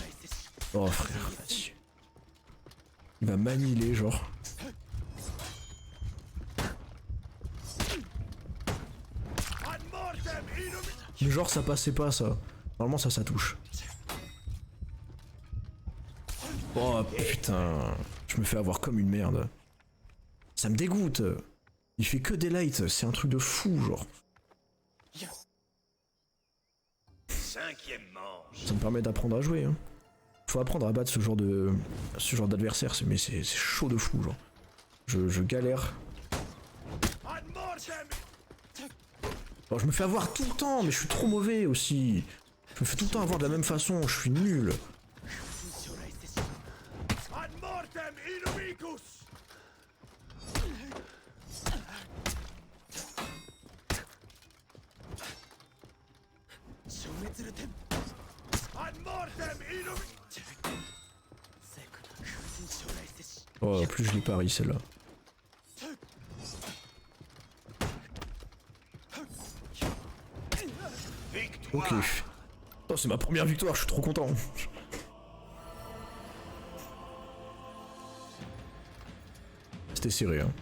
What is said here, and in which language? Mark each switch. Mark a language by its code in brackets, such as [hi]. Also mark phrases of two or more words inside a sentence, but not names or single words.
[fr] Oh frère, vas-y. Il va m'annihiler genre. [la] Ad mortem inumicus! [fr] Mais genre ça passait pas ça. Normalement ça touche. Oh putain, je me fais avoir comme une merde. Ça me dégoûte. Il fait que des lights, c'est un truc de fou genre. Cinquième manche. Ça me permet d'apprendre à jouer. Hein. Faut apprendre à battre ce genre d'adversaire, mais c'est chaud de fou genre. Je galère. [la] Ad mortem! [fr] Alors, je me fais avoir tout le temps, mais je suis trop mauvais aussi. Je me fais tout le temps avoir de la même façon, je suis nul. [la] Ad mortem inumicus! Ad mortem inumicus! [fr] Oh, plus je l'ai pari celle-là. Ok. Oh, c'est ma première victoire, je suis trop content. C'était serré, hein.